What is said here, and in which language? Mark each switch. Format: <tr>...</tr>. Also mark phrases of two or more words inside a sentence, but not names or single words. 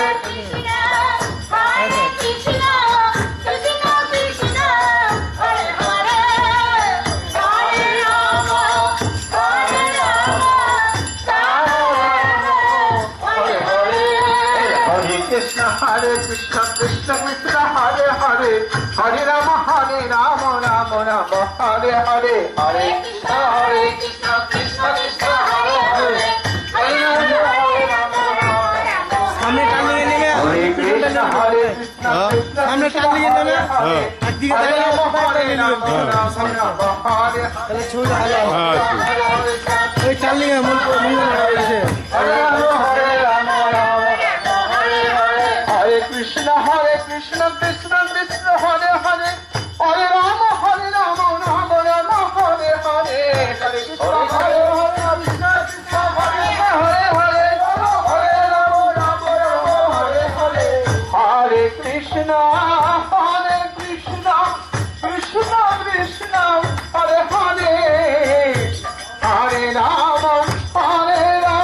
<sa>কৃষ্ণ হরে কৃষ্ণ কৃষ্ণ কৃষ্ণ হরে হরে হরে রাম হরে রাম রাম রাম হরে হরে হরে কৃষ্ণ কৃষ্ণ কৃষ্ণ হরে হরে হরে রাম রাম রাম হরে হরে হরে কৃষ্ণ কৃষ্ণ কৃষ্ণ হরে হরে হরে রাম রাম</sa> <bn>সামনে টানিয়ে নেবে</bn> <sa>হরে কৃষ্ণ কৃষ্ণ</sa> <bn>সামনে টানিয়ে নেবে হ্যাঁ একদিকে হরে দাঁড়িয়ে রাম টানিয়ে নেবে রাম হরে তাহলে ছবি দেখা যাবে হ্যাঁ ওই টানিয়ে মন রয়েছে</bn> <sa>হরে রাম হরে কৃষ্ণ কৃষ্ণ কৃষ্ণ হরে হরে হরে রাম রাম রাম হরে হরে হরে কৃষ্ণ হরে কৃষ্ণ কৃষ্ণ হরে হরে হরে হরে রাম রাম হরে হরে হরে কৃষ্ণ কৃষ্ণ কৃষ্ণ কৃষ্ণ হরে হরে হরে রাম হরে</sa>